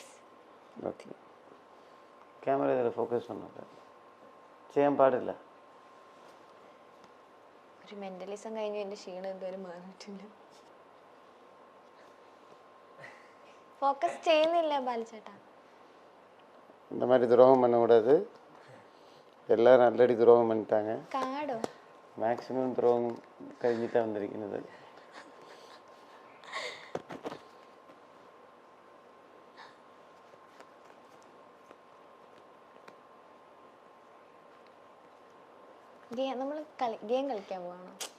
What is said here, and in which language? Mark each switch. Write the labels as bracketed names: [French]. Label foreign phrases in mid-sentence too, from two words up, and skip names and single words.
[Malayalam] ഓക്കെ, ക്യാമറ ഇതിൽ ഫോക്കസ് പണില്ല, ചെയ്യാൻ പാടില്ല. ഒരു മെന്റലിസം കഴിഞ്ഞു എന്റെ ക്ഷീണം എന്തായാലും മാറിയിട്ടില്ല. ഫോക്കസ് ചെയ്യുന്നില്ല ബാലചേട്ടാ. [Tamil] இந்த மாதிரி துரோகம் பண்ணக்கூடாது. எல்லாரும் ஆல்ரெடி துரோகம் பண்ணிட்டாங்க. [Malayalam] കാടോ മാക്സിമം துரோகம் കഴിഞ്ഞിട്ടാണ് വന്നിരിക്കുന്നത്. നമ്മൾ ഗെയിം കളിക്കാൻ പോവാണോ?